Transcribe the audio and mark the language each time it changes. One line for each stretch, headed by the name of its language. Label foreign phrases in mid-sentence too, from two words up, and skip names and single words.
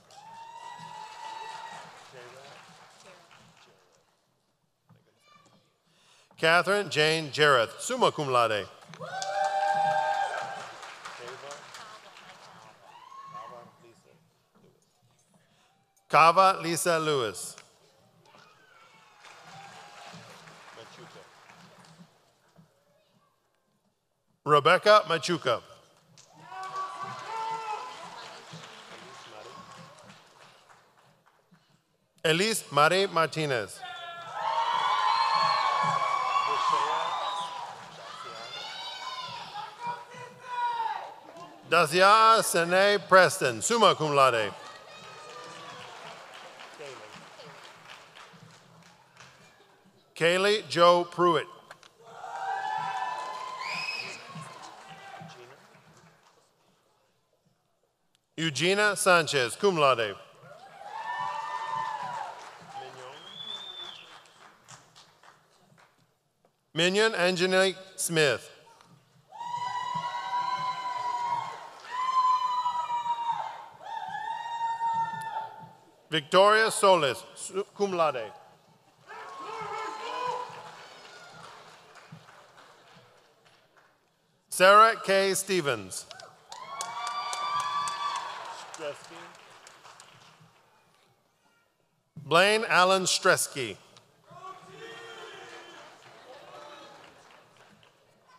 English: Catherine Jane Jareth,
Latin: summa cum laude.
English: Kava Lisa Lewis. Rebecca Machuca. Elise Marie Martinez. Dacia Sene Preston,
Latin: summa cum laude.
English: Kaylee Joe Pruitt. Eugenia Sanchez,
Latin: cum laude.
English: Minion Angelique Smith. Victoria Solis,
Latin: cum laude.
English: Sarah K. Stevens. Blaine Allen Stresky.